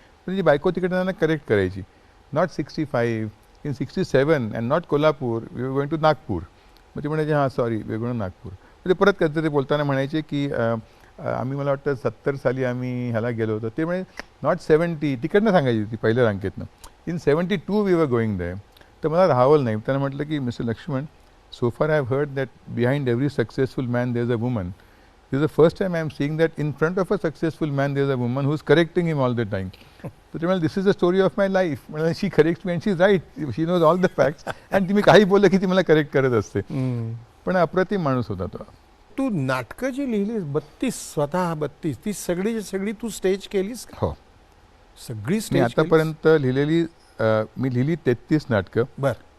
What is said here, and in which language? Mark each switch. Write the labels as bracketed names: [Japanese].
[Marathi] त्यांची बायको तिकडे त्यांना करेक्ट करायची, [English] Not 65, in 67 and not Kolhapur, we were going to Nagpur. [Marathi] मग ते म्हणायचे हां [English] Sorry we going to Nagpur. [Marathi] मग ते परत कधीतरी बोलताना म्हणायचे की आम्ही, मला वाटतं 70 साली आम्ही ह्याला गेलो होतो. ते म्हणजे नॉट 70, तिकडनं सांगायची ती पहिल्या रांकेतनं, [English] In 72 we were going there. [Marathi] तर मला राहावलं नाही. त्यांना म्हटलं की mister Laxman, [English] so far I've heard that behind every successful man there's a woman. This is the first time I'm seeing that in front of a successful man there's a woman who's correcting him all the time. So well, this is the story of my life. Well, she corrects me and she's right. She knows all the facts. [Marathi] And मी काही बोललं की ती मला correct करत असते. पण अप्रतिम माणूस होता तो. तू नाटकं जी लिहिलीस 32 स्वतः 32 ती सगळी तू स्टेज केलीस? हो, सगळी मी स्टेज आतापर्यंत लिहिलेली मी लिहिली 33 नाटकं. बर.